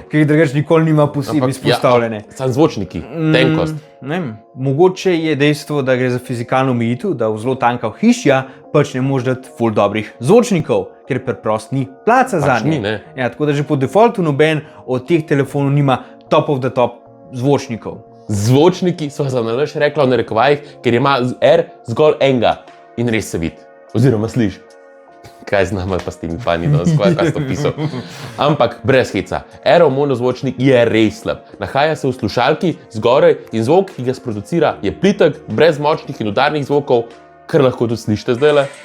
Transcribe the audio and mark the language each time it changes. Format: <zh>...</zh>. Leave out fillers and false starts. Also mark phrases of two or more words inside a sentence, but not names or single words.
<sl>ki jih drugače nikoli nima posebej izpostavljene? Sam zvočniki, tenkost. Ne vem, mogoče je dejstvo, da gre za fizikalno omejitev, da v zelo tanka hišja pač ne moreš dati ful dobrih zvočnikov, ker preprosto ni placa za ni, njih. ne. Ja, tako da že po defaultu noben od teh telefonov nima</sl> <en>top of the top</en> <sl>zvočnikov. Zvočniki so za nalaž rekla v narekovajih, ker ima R zgolj enega in res se vidi, oziroma sliši. Kaj znam pa s temi fani, da skvaj kaj sto pisal. Ampak brez heca, R-ov monozvočnik je res slab. Nahaja se v slušalki zgoraj in zvok, ki ga sproducira, je plitek, brez močnih in udarnih zvokov, kar lahko tudi slišite zdajle.</sl>